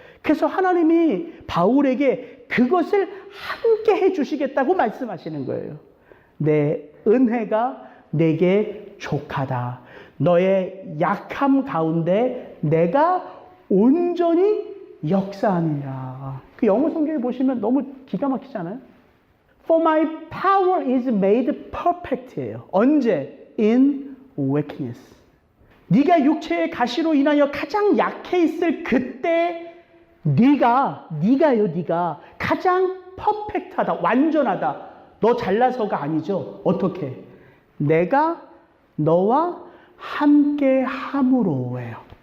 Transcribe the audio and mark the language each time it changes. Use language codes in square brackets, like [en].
[ko] 그래서 하나님이 바울에게 그것을 함께 해주시겠다고 말씀하시는 거예요. 내 은혜가 내게 족하다. 너의 약함 가운데 내가 온전히 역사하느니라. 그 영어 성경에 보시면 너무 기가 막히지 않아요? [en] For my power is made perfect예요. [ko] 언제? [en] In weakness. [ko] 네가 육체의 가시로 인하여 가장 약해 있을 그때 네가요 가장 퍼펙트하다, 완전하다. 너 잘나서가 아니죠. 어떻게? 내가 너와 함께 함으로예요.